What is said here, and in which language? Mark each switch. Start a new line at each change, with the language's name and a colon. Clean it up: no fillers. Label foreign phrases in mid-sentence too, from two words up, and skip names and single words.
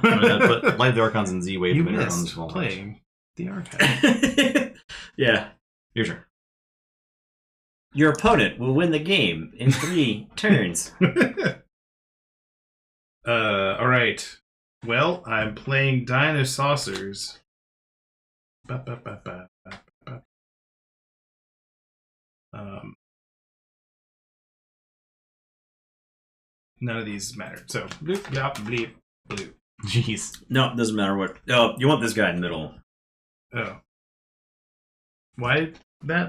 English: I'm gonna put Light the Archons and Z-Wave You emitter on missed this wall. playing the archive. Yeah. Your turn. Your opponent will win the game in 3 turns. All right. Well, I'm playing Dino Saucers. Ba, ba, ba, ba, ba, ba. None of these matter. So, bloop, blop, bleep, bloop. Jeez. No, it doesn't matter what. Oh, you want this guy in the middle. Oh. Why that?